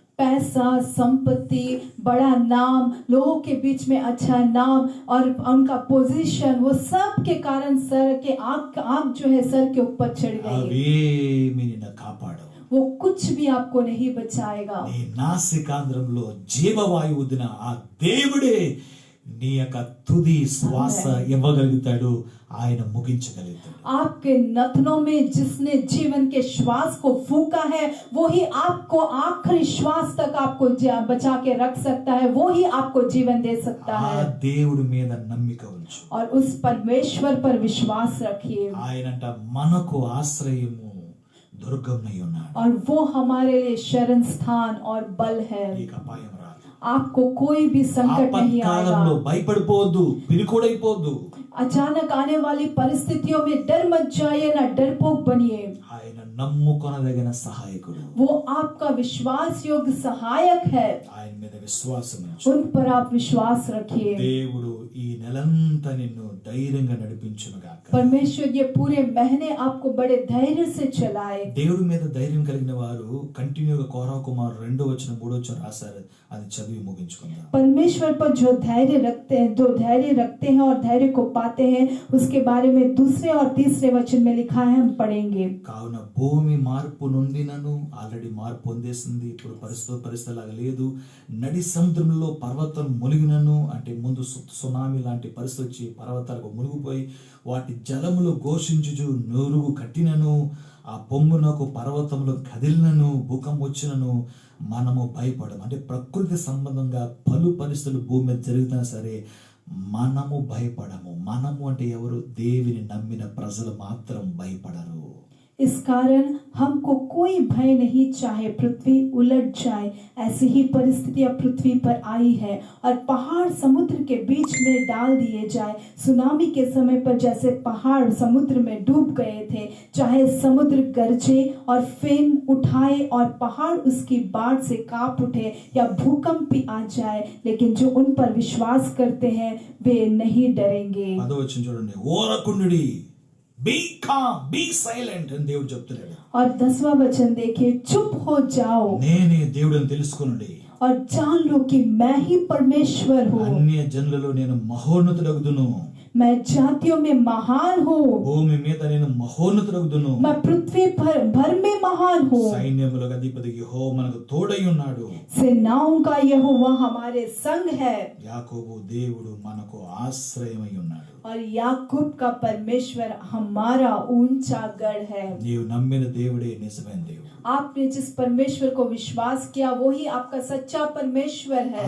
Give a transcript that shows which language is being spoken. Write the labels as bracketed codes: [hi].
[hi] पैसा, संपत्ति, बड़ा नाम, लोगों के बीच में अच्छा नाम और उनका पोजीशन, वो सब के कारण सर के आंख जो है सर के ऊपर चढ़ गई। [te] అవేమి నిన్ను కాపాడవు. [hi] वो कुछ भी आपको नहीं बचाएगा। [te] నీ నాసికాంధ్రంలో జీవవాయువు ఊదిన ఆ దేవుడే నీ యొక్క తుది శ్వాస ఇవ్వగలుగుతాడు, ఆయన ముగించగలుగుతాడు. [hi] आपके नथनों में जिसने जीवन के श्वास को फूका है, वो ही आपको आखिरी श्वास तक आपको बचा के रख सकता है, वो ही आपको जीवन दे सकता [te] ఆ [hi] है। [te] దేవుడి మీద నమ్మిక ఉంచు. [hi] और उस परमेश्वर पर विश्वास रखिए। [te] ఆయనంట మనకు ఆశ్రయము, దుర్గంనై ఉన్నాడు. [hi] और वो हमारे लिए शरण स्थान और बल है। [te] నీకు అపాయం రాదు. [hi] आपको कोई भी संकट नहीं [te] ఆపత్కాలంలో [hi] आएगा। [te] భయపడిపోవద్దు, పిరికోడైపోవద్దు. [hi] अचानक आने वाली परिस्थितियों में डर मत जाइए, ना डरपोक बनिए। [te] ఆయన నమ్ముకొనదగిన సహాయకుడు. [hi] वो आपका विश्वास योग्य सहायक है, [te] ఆయన మీద విశ్వాసం ఉంచు. [hi] उन पर आप विश्वास रखिए। [te] దేవుడు ఈ నెలంతా నిన్ను ధైర్యంగా నడిపించును గాక. [hi] परमेश्वर ये पूरे महीने आपको बड़े धैर्य से चलाए। [te] దేవుడి మీద ధైర్యం కలిగిన వారు కంటిన్యూగా కోరా కుమార్ 2-3 రాశారు, అది చదివి ముగించుకుందాం. [hi] परमेश्वर पर जो धैर्य रखते हैं और धैर्य को पाते हैं, उसके बारे में 2 और 3 वचन में लिखा है, हम पढ़ेंगे। [te] కావున భూమి మార్పు నొందినను, ఆల్రెడీ మార్పు పొందేసింది, ఇప్పుడు పరిస్థితి లాగా లేదు. నడి సముద్రంలో పర్వతం మునిగినను, అంటే ముందు సునామీ లాంటి పరిస్థితి వచ్చి పర్వతాలకు మునిగిపోయి వాటి జలములు ఘోషించుచు నూరుగు కట్టినను, ఆ పొంగునకు పర్వతములు కదిలినను, భూకంపం వచ్చినను మనము భయపడము. అంటే ప్రకృతి సంబంధంగా పలు పరిస్థితులు భూమి మీద జరుగుతున్నా సరే మనము భయపడము. మనము అంటే ఎవరు? దేవుని నమ్మిన ప్రజలు మాత్రం భయపడరు. [hi] इस कारण हमको कोई भय नहीं, चाहे पृथ्वी उलट जाए। ऐसी ही परिस्थितियां पृथ्वी पर आई है और पहाड़ समुद्र के बीच में डाल दिए जाए। सुनामी के समय पर जैसे पहाड़ समुद्र में डूब गए थे, चाहे समुद्र गरजे और फेन उठाए और पहाड़ उसकी बाढ़ से कांप उठे या भूकंप भी आ जाए, लेकिन जो उन पर विश्वास करते हैं वे नहीं डरेंगे। [te] పదవచనం చూడండి, ఓరకుండుడి, [en] be calm, be silent [te] అని దేవుడు చెప్తున్నాడు. [hi] और 10वां वचन देखिए, चुप हो जाओ [te] నేనే దేవుడని తెలుసుకొనుడి, [hi] और जान लो कि मैं ही परमेश्वर हूँ। [te] అన్య జనులలో నేను మహోన్నతుడగుదును, [hi] मैं जातियों में महान हूँ, [te] భూమి మీద నేను మహోన్నతుడగుదును, [hi] मैं पृथ्वी भर में महान हूँ। [te] సైన్యములకు అధిపతి యెహోవా మనకు తోడై ఉన్నాడు. [hi] सेनाओं का यहोवा हमारे संग है [te] యాకోబు దేవుడు మనకు ఆశ్రయమై ఉన్నాడు. [hi] और याकूब का परमेश्वर हमारा ऊंचा गढ़ है। [te] నీవు నమ్మిన దేవుడే నిజమైన దేవుడు. [hi] आपने जिस परमेश्वर को विश्वास किया, वो ही आपका सच्चा परमेश्वर है।